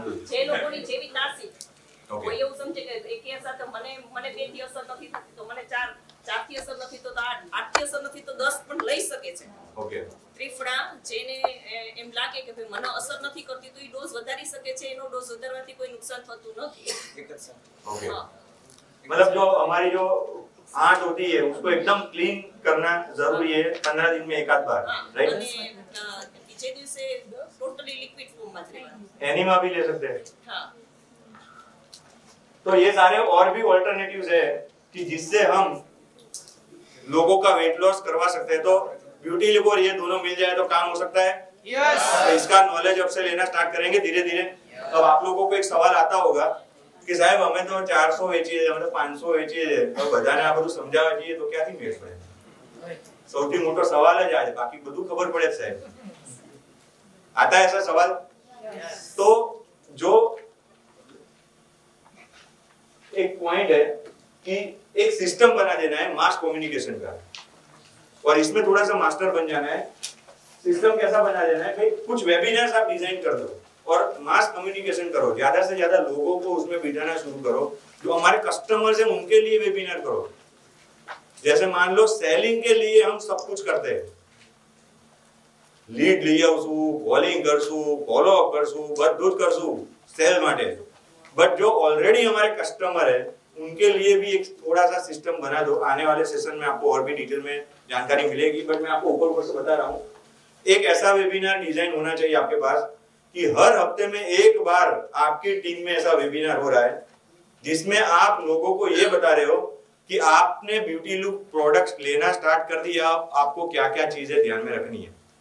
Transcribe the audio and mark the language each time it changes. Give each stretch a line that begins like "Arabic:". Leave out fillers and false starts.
Gujarati: જે લોકોની જેવી તાસીર કોઈ એવું સમજે કે એક સાથે મને 2 થી અસર નથી થતી તો મને 4 થી અસર નથી તો 8 થી અસર નથી તો 10 પણ લઈ શકે છે. ઓકે. ત્રિફળા જેને એમ લાગે કે ભાઈ મને અસર નથી કરતી તો એ ડોઝ વધારી શકે છે. એનો ડોઝ વધારવાથી કોઈ નુકસાન થતું નથી.
Hindi: ओके मतलब जो हमारी जो आंत होती है उसको एकदम क्लीन करना जरूरी है 15 दिन में एक आध बार, राइट?
Gujarati: અને બીજે દિવસે ટોટલી લિક્વિડ ફોર્મમાં જ રહેવાનું.
Hindi: एनिमा भी ले सकते हैं.
Gujarati: હા
Hindi: तो ये सारे और भी ऑल्टरनेटिव्स है कि जिससे हम लोगों का वेट लॉस करवा सकते हैं. तो ब्यूटी लिप और ये दोनों मिल जाए तो काम हो सकता है. यस. तो इसका नॉलेज अब से लेना स्टार्ट करेंगे धीरे धीरे. अब आप लोगों को एक सवाल आता होगा कि साहब हमें तो
Gujarati: 400 વેચીએ છે, અમે તો 500 વેચીએ છે, તો બધાને આ બધું સમજાવવા જઈએ તો ક્યાંથી મેળ પડે? સૌથી મોટો સવાલ જ આ છે. બાકી બધું ખબર પડે સાહેબ.
Hindi: आता है ऐसा सवाल? तो जो एक पॉइंट है कि एक सिस्टम बना देना है मास कम्युनिकेशन का और इसमें थोड़ा सा मास्टर बन जाना है. सिस्टम कैसा बना देना है भाई, कुछ वेबिनार्स आप डिजाइन कर दो और मास कम्युनिकेशन करो. ज्यादा से ज्यादा लोगों को उसमें बिठाना शुरू करो. जो हमारे कस्टमर्स हैं उनके लिए वेबिनार करो. जैसे मान लो सेलिंग के लिए हम सब कुछ करते हैं.
Gujarati: લીડ લઈ આવશું, કોલિંગ કરશું, ફોલો અપ કરશું, બધું જ કરશું સેલ માટે.
Hindi: बट जो ऑलरेडी हमारे कस्टमर है उनके लिए भी एक थोड़ा सा सिस्टम बना दो. आने वाले सेशन में आपको और भी डिटेल में जानकारी मिलेगी, बट मैं आपको ऊपर से बता रहा हूँ. एक ऐसा वेबिनार डिजाइन होना चाहिए आपके पास कि हर हफ्ते में एक बार आपकी टीम में ऐसा वेबिनार हो रहा है जिसमें आप लोगों को ये बता रहे हो कि आपने ब्यूटी लुक प्रोडक्ट्स लेना स्टार्ट कर दिया, आपको क्या क्या चीजें ध्यान में रखनी है.